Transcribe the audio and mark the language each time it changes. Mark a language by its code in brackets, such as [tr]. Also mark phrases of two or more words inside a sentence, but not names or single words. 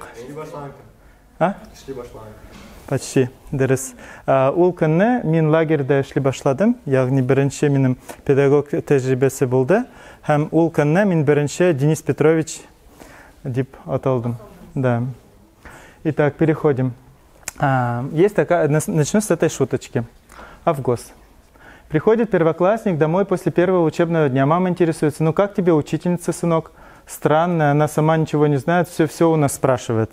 [tt] Эшли башлаган. Почти, дөрес. Ул көнне мин лагерьдә эшли башладым, ягъни беренче минем педагог тәҗрибәсе булды. Һәм ул көнне мин беренче Денис Петрович дип аталдым. [ru] Да. Итак, переходим. Есть такая, начну с этой шуточки. Август. Приходит первоклассник домой после первого учебного дня. Мама интересуется: ну как тебе учительница, сынок? Странная, она сама ничего не знает, все у нас спрашивает.